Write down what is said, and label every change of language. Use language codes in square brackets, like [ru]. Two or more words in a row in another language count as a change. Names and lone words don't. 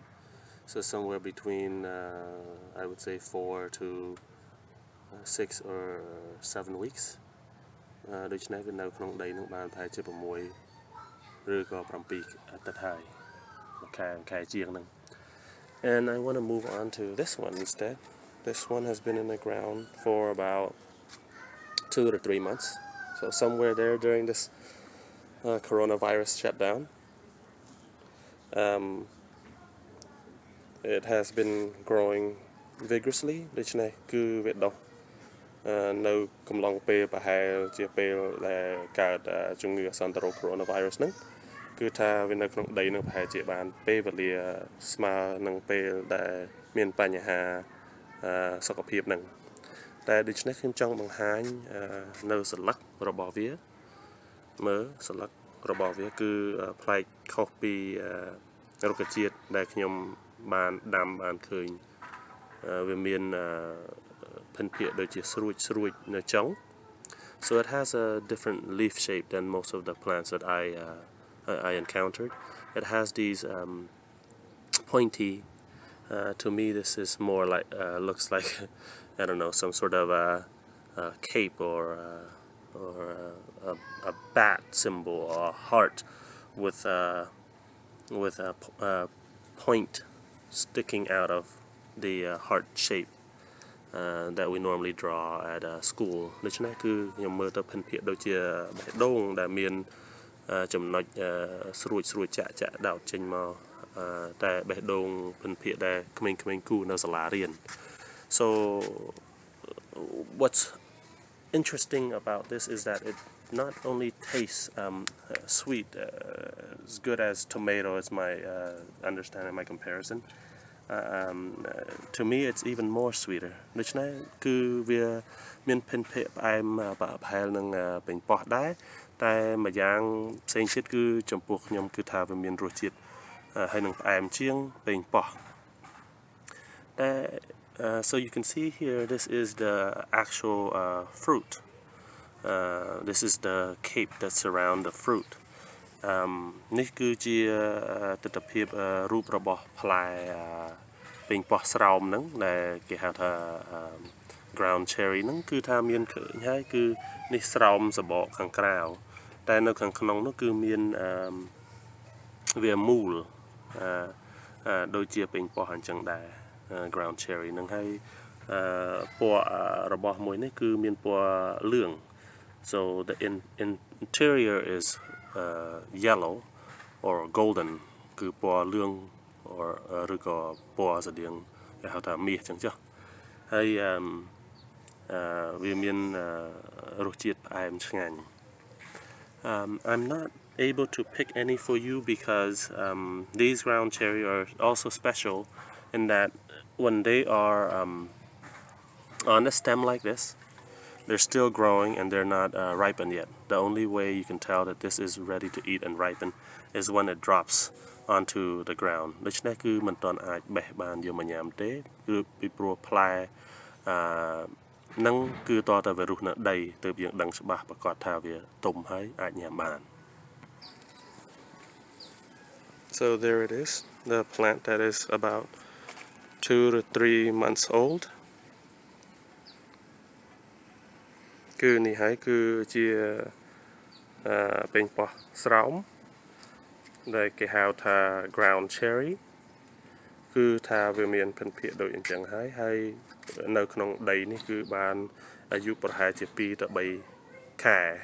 [en] So somewhere between I would say 4 to 6 or 7 weeks. [km] ដូច្នេះវានៅក្នុងដីនោះបានប្រហែលជា6ឬក៏7អាទិត្យហើយខែជាងហ្នឹង [en] And I want to move on to this one instead. This one has been in the ground for about 2 to 3 months. So somewhere there during this coronavirus shutdown. It has been growing vigorously. [km] ដូច្នេះគឺវាដុះនៅកំឡុងពេលប្រហែលជាពេលដែលកើតជំងឺអាសន្នរោគ coronavirus ហ្នឹងគឺថាវានៅក្នុង ដីនឹងប្រហែលជាបានពេលវេលាស្មើនឹងពេលដែលមានបញ្ហាសុខភាពហ្នឹង តែដូច្នេះខ្ញុំចង់បង្ហាញនៅសន្លឹករបស់វាមើលសន្លឹករបស់វាគឺប្លែកខុសពីរុក្ខជាតិដែលខ្ញុំបានដាំបានឃើញវាមានភិនភាគដូចជាស្រួចនៅចុង [en] So it has a different leaf shape than most of the plants that I encountered. It has these pointy to me this is more like looks like I don't know some sort of a cape or a bat symbol or a heart with a point sticking out of the heart shape that we normally draw at school [km] ដូច្នេះគឺខ្ញុំមើលទៅភិនភាគដូចជាបេះដូងដែលមានចំណុចស្រួចចាក់ដោតចេញមកតែបេះដូងភិនភាគដែលក្មេងៗគូនៅសាលារៀន [en] So what's interesting about this is that it not only tastes sweet as good as tomato is my understanding my comparison to me it's even more sweeter [km] ដូច្នេះគឺវាមានភិនភាគផ្អែមប្រហែលនឹងប៉េងប៉ោះដែរតែមួយយ៉ាងផ្សេងទៀតគឺចំពោះខ្ញុំគឺថាវាមានរសជាតិហើយនឹងផ្អែមជាងប៉េងប៉ោះតែ so [en] you can see here this is the actual fruit this is the cape that surround the fruit [km] នេះគឺជាទិដ្ឋភាពរូបរបស់ផ្លែប៉េងប៉ោះស្រោមហ្នឹងដែលគេហៅថា [en] ground cherry [km] ហ្នឹងគឺថាមានឃើញហើយ គឺនេះស្រោមសបកខាងក្រៅតែនៅខាងក្នុងនោះគឺមានវាមូលដូចជាពេញប៉ោះអញ្ចឹងដែរ ground cherry ហ្នឹងហើយពណ៌របស់មួយនេះគឺមានពណ៌លឿង [en] so the interior is yellow or golden [km] គឺពណ៌លឿង ឬក៏ពណ៌ស្តៀងគេហៅថាមាសអញ្ចឹងចុះហើយវាមានរសជាតិផ្អែមឆ្ងាញ់ [en] I'm not able to pick any for you because these ground cherry are also special in that when they are on a stem like this, they're still growing and they're not ripened yet. The only way you can tell that this is ready to eat and ripen is when it drops onto the ground. [km] ដូច្នេះគឺមិនទាន់អាចបេះបានយកមកញ៉ាំទេគឺពីព្រោះផ្លែនឹងគឺតតែវារុះនៅដីទើបយើងដឹងច្បាស់ប្រកាសថាវាទុំហើយអាចញ៉ាំបាន [en] So there it is, the plant that is about 2 to 3 months old. [km] គឺនេះហើយគឺជាពេញប៉ោះស្រោមដែលគេហៅថា [en] ground cherry [km] គឺថាវាមានភិនភាគដូចអញ្ចឹងហើយនៅក្នុងដីនេះគឺបានអាយុប្រហែលជា2ទៅ3ខែ